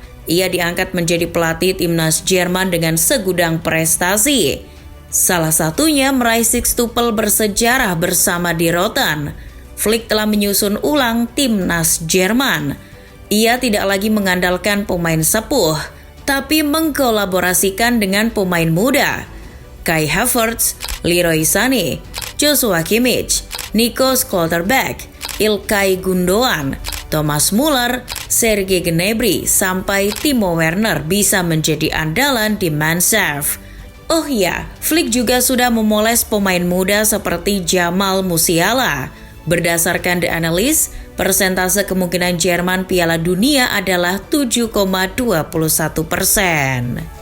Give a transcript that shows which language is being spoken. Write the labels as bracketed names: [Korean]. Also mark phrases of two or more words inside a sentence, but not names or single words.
[Indonesian] Ia diangkat menjadi pelatih timnas Jerman dengan segudang prestasi. Salah satunya meraih sextuple bersejarah bersama Die Roten. Flick telah menyusun ulang timnas Jerman. Ia tidak lagi mengandalkan pemain sepuh, tapi mengkolaborasikan dengan pemain muda. Kai Havertz, Leroy Sané, Joshua Kimmich, Nico Schlotterbeck, Ilkay Gundogan, Thomas Muller, Serge Gnabry, sampai Timo Werner bisa menjadi andalan di Mannschaft. Oh ya, Flick juga sudah memoles pemain muda seperti Jamal Musiala. Berdasarkan The Analyst, persentase kemungkinan Jerman Piala Dunia adalah 7,21%.